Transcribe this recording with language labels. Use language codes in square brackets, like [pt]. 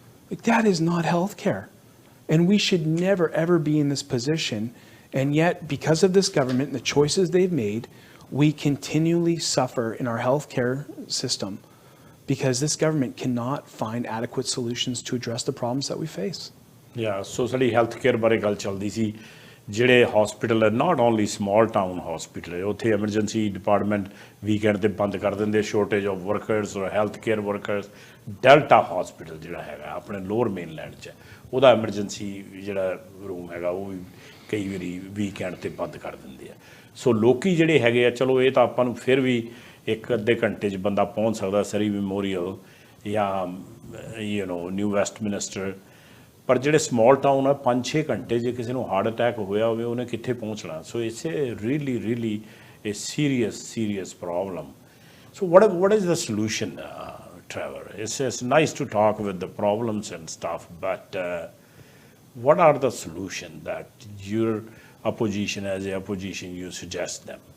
[en] Like, that is not healthcare. And we should never, ever be in this position. And yet, because of this government and the choices they've made, we continually suffer in our healthcare system because this government cannot find adequate solutions to address the problems that we face. Yeah, so [pa] ਸਾਡੀ healthcare ਬਾਰੇ ਗੱਲ ਚੱਲਦੀ ਸੀ। ਜਿਹੜੇ hospital ਹੈ, [en] not only small town hospital [pa] ਹੈ, ਉੱਥੇ emergency department weekend 'ਤੇ ਬੰਦ ਕਰ ਦਿੰਦੇ, [en] Shortage of workers ਔਰ health care workers. [pa] Delta hospital ਜਿਹੜਾ ਹੈਗਾ ਆਪਣੇ ਲੋਅਰ ਮੇਨਲੈਂਡ 'ਚ, ਉਹਦਾ ਐਮਰਜੈਂਸੀ ਜਿਹੜਾ ਰੂਮ ਹੈਗਾ ਉਹ ਵੀ ਕਈ ਵਾਰੀ ਵੀਕਐਂਡ 'ਤੇ ਬੰਦ ਕਰ ਦਿੰਦੇ ਆ। ਸੋ ਲੋਕੀ ਜਿਹੜੇ ਹੈਗੇ ਆ, ਚਲੋ ਇਹ ਤਾਂ ਆਪਾਂ ਨੂੰ ਫਿਰ ਵੀ 1-ਅੱਧੇ ਘੰਟੇ 'ਚ ਬੰਦਾ ਪਹੁੰਚ ਸਕਦਾ ਸਰੀ ਮੈਮੋਰੀਅਲ ਜਾਂ ਨਿਊ ਵੈਸਟਮਿਨਿਸਟਰ, ਪਰ ਜਿਹੜੇ [en] small town [pa] ਆ 5-6 ਘੰਟੇ ਜੇ ਕਿਸੇ ਨੂੰ ਹਾਰਟ ਅਟੈਕ ਹੋਇਆ ਹੋਵੇ ਉਹਨੇ ਕਿੱਥੇ ਪਹੁੰਚਣਾ। [en] So it's really a serious problem. So what is the solution, Trevor? It's nice to talk with the problems and stuff, but what are the solutions that your opposition, as a opposition, you suggest them?